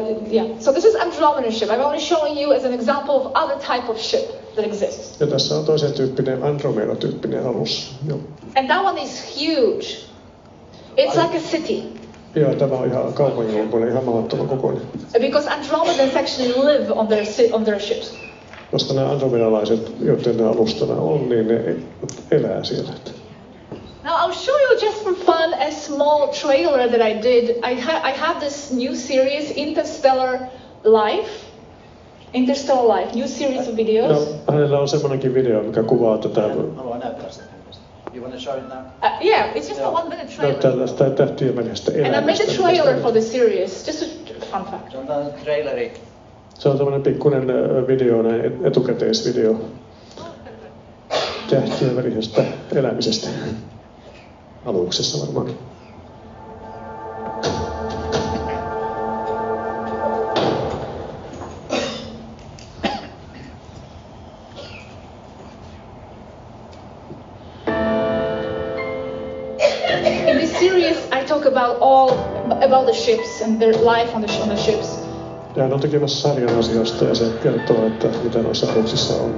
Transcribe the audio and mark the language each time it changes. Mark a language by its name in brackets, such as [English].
[English] Yeah, so this is Andromedan ship. I'm only showing you as an example of other type of ship that exists. [Finnish] Ja tässä on toisen tyyppinen Andromeda-tyyppinen alus. Joo. [English] And that one is huge. It's like a city. [Finnish] Joo, tämä on ihan kaupanjoukkoinen, ihan mahdottoman kokoinen. [English] Because Andromedans actually live on their ships. [Finnish] Koska nämä andromedalaiset, joiden nämä alustana on, niin ne elää siellä. [English] Now I'll show you just for fun a small trailer that I did. I have this new series, Interstellar Life. Interstellar Life, new series of videos. [Finnish] No, hänellä on semmoinenkin video, mikä kuvaa tätä. Haluan näyttää sen. [English] You want to show it now? Yeah, it's just a 1 minute trailer. [Finnish] Tällaista tähtien välisestä elämästä. [English] And I made a trailer for the series, just a fun fact. [Finnish] Se on tällainen traileri. Se on tämmöinen pikkuinen video, etukäteisvideo tähtien välisestä elämisestä. Aluksessa varmaankin. [English] In this series, I talk about the ships and their life on the ships. [Finnish] Ja hän on tekemässä sarjan asioista ja se kertoo, että mitä noissa aluksissa on.